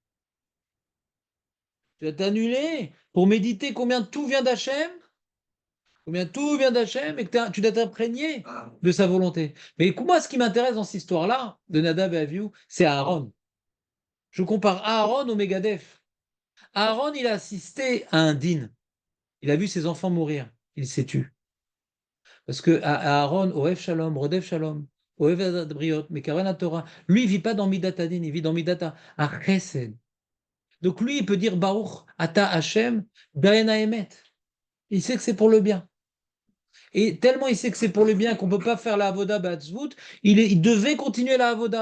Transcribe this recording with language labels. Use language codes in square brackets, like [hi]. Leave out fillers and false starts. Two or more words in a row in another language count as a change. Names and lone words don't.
[fr] Tu vas t'annuler pour méditer combien tout vient d'Hachem Ou bien tout vient d'Hachem et que tu dois t'imprégner de sa volonté. Mais moi, ce qui m'intéresse dans cette histoire-là, de Nadab et Avihu, c'est Aaron. Je compare Aaron au Megadef. Aaron, il a assisté à un din. Il a vu ses enfants mourir. Il s'est tué. Parce que Aaron, [he] אוהב שלום רודף שלום אוהב בריות מקרב תורה, [fr] lui, il vit pas dans [he] מידת הדין, [fr] il vit dans [he] מידת חסד. [fr] Donc lui, il peut dire [he] ברוך אתה השם דיין האמת. [fr] Il sait que c'est pour le bien. Et tellement il sait que c'est pour le bien qu'on ne peut pas faire la [he] עבודה בעצבות, [fr] il devait continuer la Avoda.